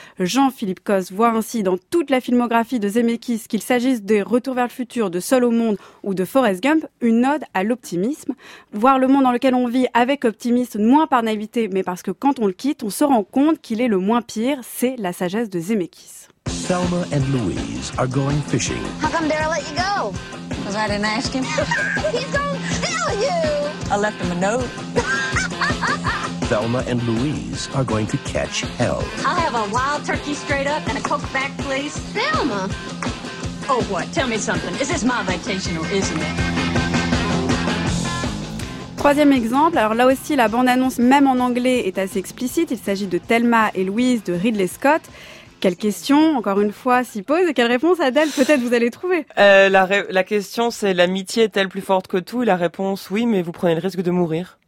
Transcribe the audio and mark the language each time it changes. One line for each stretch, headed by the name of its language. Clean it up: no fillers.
French: Jean-Philippe Coste voit ainsi dans toute la filmographie de Zemeckis, qu'il s'agisse de Retour vers le futur, de Seul au monde ou de Forrest Gump, une ode à l'optimisme. Voir le monde dans lequel on vit avec optimisme, moins par naïveté, mais parce que quand on le quitte, on se rend compte qu'il est le moins pire. C'est la sagesse de Zemeckis.
English: Thelma and Louise are going fishing. How come Daryl let you go? Because I didn't ask him. He's going to kill you! I left him a note. Thelma and Louise are going to catch hell. I'll have a wild turkey straight up and a Coke back, please. Thelma? Oh, what? Tell me something. Is this my vacation or isn't it?
French: Troisième exemple, alors là aussi la bande-annonce, même en anglais, est assez explicite. Il s'agit de Thelma et Louise de Ridley Scott. Quelle question, encore une fois, s'y pose et quelle réponse, Adèle, peut-être vous allez trouver. La question, c'est l'amitié est-elle plus forte que tout ? La réponse, oui, mais vous prenez le risque de mourir.